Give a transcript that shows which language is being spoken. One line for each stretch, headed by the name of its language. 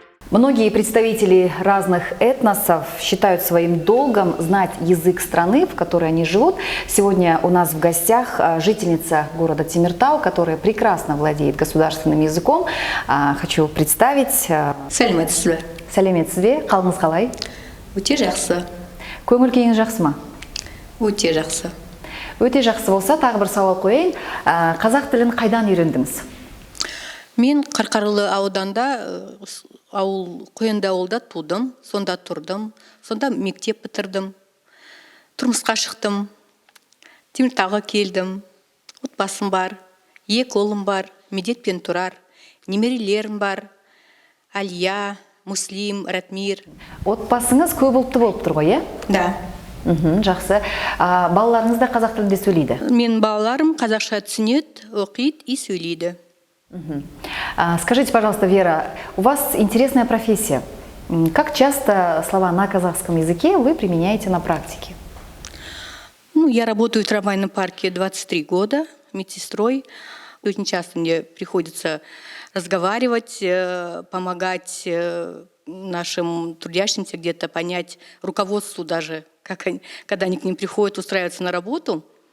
Russian: Многие представители разных этносов считают своим долгом знать язык страны, в которой они живут. Сегодня у нас в гостях жительница города Темиртау, которая прекрасно владеет государственным языком. Хочу представить.
Kazakh: Сәлеметсізбе? Сәлеметсізбе, қалыңыз қалай? Өте жақсы. Көңіл күйіңіз жақсы ма? Өте жақсы. Өте жақсы болса, тағы бір сауал қояйын. Қазақ тілін қайдан үйрендіңіз? Мен Қарқаралы ауданда, Қоянды ауылда тудым, сонда тұрдым, сонда мектеп бітірдім, тұрмысқа шықтым, Теміртауға келдім, отбасым бар, 2 ұлым бар, медетпен тұрар, немерелерім бар, Әлия, Муслим, Ратмир. Отбасыңыз көп ұлтты болып тұр ғой, е?
Russian: Да.
Kazakh: Жақсы. Балаларыңыз да қазақ тілінде сөйлейді? Мен балаларым қазақша түсінеді, оқиды и сөйлейді.
Russian: Скажите, пожалуйста, Вера, у вас интересная профессия. Как часто слова на казахском языке вы применяете на практике? Ну, я работаю в трамвайном парке 23 года, медсестрой. Очень часто мне приходится разговаривать, помогать нашим трудящимся где-то понять, руководству даже, когда они к ним приходят устраиваться на работу.